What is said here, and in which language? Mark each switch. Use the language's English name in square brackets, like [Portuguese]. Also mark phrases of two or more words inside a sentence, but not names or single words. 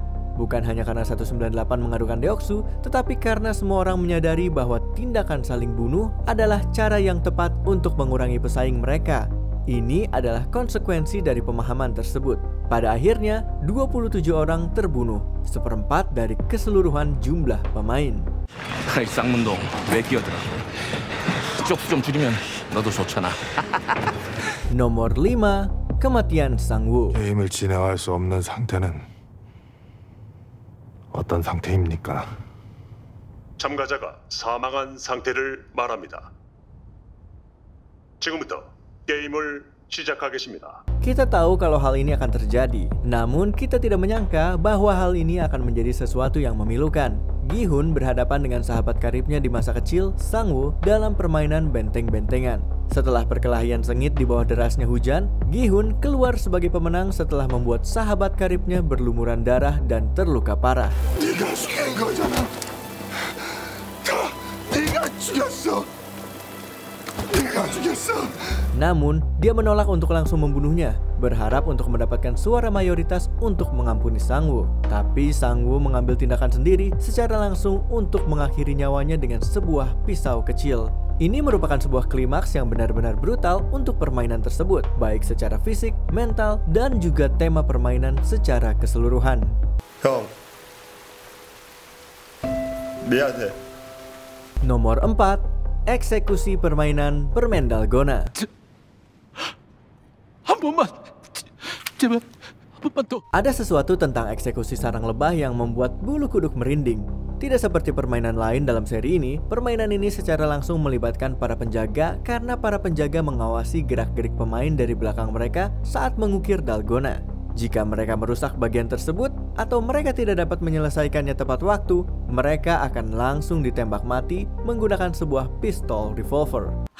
[Indonesian] Bukan hanya karena 198 mengadukan Deoksu, tetapi karena semua orang menyadari bahwa tindakan saling bunuh adalah cara yang tepat untuk mengurangi pesaing mereka. Ini adalah konsekuensi dari pemahaman tersebut. Pada akhirnya, 27 orang terbunuh, seperempat dari keseluruhan jumlah pemain. [Korean] 아이 쌍문동 왜 끼어들어? 쪽수 좀 줄이면 너도 좋잖아. [Indonesian] Nomor 5, kematian Sangwoo. [Korean] 게임을 진행할 수 없는 상태는 어떤 상태입니까? 참가자가 사망한 상태를 말합니다. 지금부터 게임을 시작하겠습니다. [Indonesian] Kita tahu kalau hal ini akan terjadi, namun kita tidak menyangka bahwa hal ini akan menjadi sesuatu yang memilukan. Gi-hun berhadapan dengan sahabat karibnya di masa kecil, Sangwoo, dalam permainan benteng-bentengan. Setelah perkelahian sengit di bawah derasnya hujan, Gi-hun keluar sebagai pemenang setelah membuat sahabat karibnya berlumuran darah dan terluka parah. [Korean] 네가 죽인 거잖아. 네가 죽였어. 네가 죽였어. [Indonesian] Namun, dia menolak untuk langsung membunuhnya, berharap untuk mendapatkan suara mayoritas untuk mengampuni Sangwoo. Tapi Sangwoo mengambil tindakan sendiri secara langsung untuk mengakhiri nyawanya dengan sebuah pisau kecil. Ini merupakan sebuah klimaks yang benar-benar brutal untuk permainan tersebut, baik secara fisik, mental, dan juga tema permainan secara keseluruhan. [Korean] 형, 미안해. [Indonesian] Nomor 4, eksekusi permainan permen dalgona. [Korean] 한 번만 제발 한 번만 더. [Indonesian] Ada sesuatu tentang eksekusi sarang lebah yang membuat bulu kuduk merinding. Tidak seperti permainan lain dalam seri ini, permainan ini secara langsung melibatkan para penjaga karena para penjaga mengawasi gerak-gerik pemain dari belakang mereka saat mengukir dalgona. Jika mereka merusak bagian tersebut atau mereka tidak dapat menyelesaikannya tepat waktu, mereka akan langsung ditembak mati menggunakan sebuah pistol revolver.